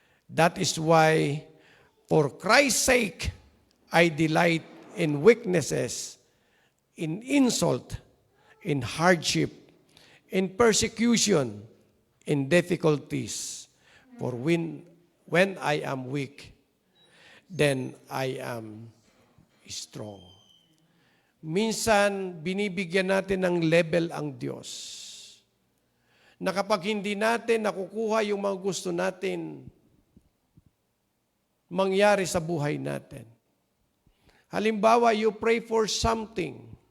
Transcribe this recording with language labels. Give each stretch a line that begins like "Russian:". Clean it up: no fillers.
English: That is why, for Christ's sake, I delight in weaknesses, in insult, in hardship, in persecution, in difficulties. For when I am weak, then I am strong.
Filipino: Minsan, binibigyan natin ng level ang Diyos. Na kapag hindi natin nakukuha yung mga gusto natin mangyari sa buhay natin.
English: Halimbawa, you pray for something.